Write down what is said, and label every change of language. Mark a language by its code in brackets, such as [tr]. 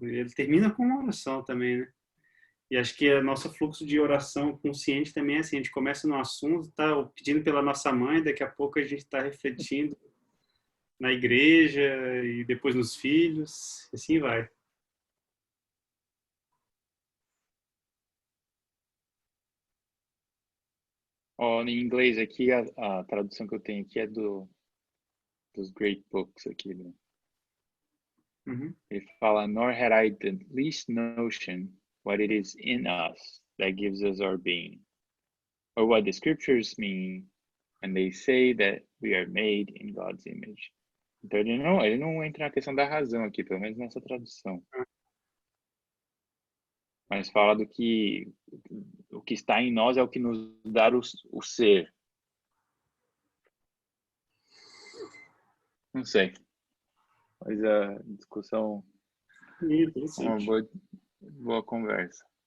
[pt] Ele termina com uma oração também, né? E acho que o nosso fluxo de oração consciente também é assim, a gente começa no assunto, tá pedindo pela nossa mãe, daqui a pouco a gente está refletindo na igreja e depois nos filhos, assim vai. Ó, em inglês aqui, a tradução que eu tenho aqui é dos Great Books aqui, né? Uhum. [en] Ele fala, nor had I the least notion what it is in us that gives us our being, or what the scriptures mean when they say that we are made in God's image. [pt] Então ele não entra na questão da razão aqui, pelo menos nessa tradução. Mas fala do que o que está em nós é o que nos dá o ser. Não sei. Mas a discussão é uma boa conversa.